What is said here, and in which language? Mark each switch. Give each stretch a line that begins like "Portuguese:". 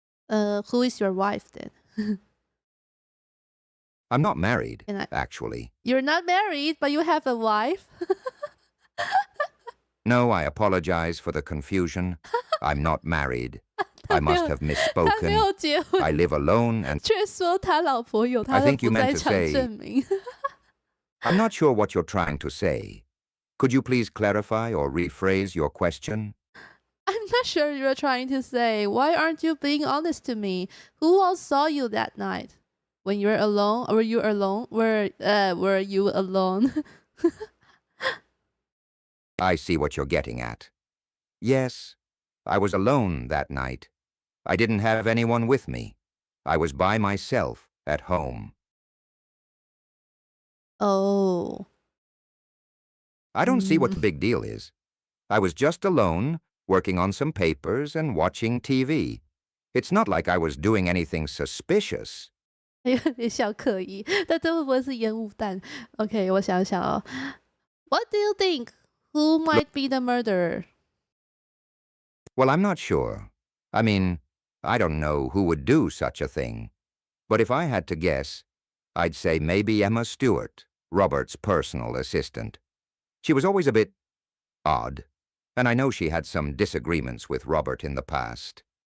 English: Who is your wife then? I'm not married, actually. You're not married, but you have a wife? No, I apologize for the confusion. I'm not married. I must have misspoken. I live alone and...
Chinese: 却说他老婆有他的不在场证明。
English: I'm not sure what you're trying to say. Could you please clarify or rephrase your question? I'm not sure you're trying to say. Why aren't you being honest to me? Who else saw you that night? When you were alone? Were you alone? Were you alone? I see what you're getting at. Yes, I was alone that night. I didn't have anyone with me. I was by myself at home. Oh. I don't see what the big deal is. I was just alone, working on some papers and watching TV. It's not like I was doing anything suspicious.
Chinese: 有点小可疑，但这会不会是烟雾弹 ？OK， 我想想哦。
English: What do you think? Who might be the murderer? Well, I'm not sure. I mean, I don't know who would do such a thing. But if I had to guess, I'd say maybe Emma Stewart, Robert's personal assistant. She was always a bit odd, and I know she had some disagreements with Robert in the past.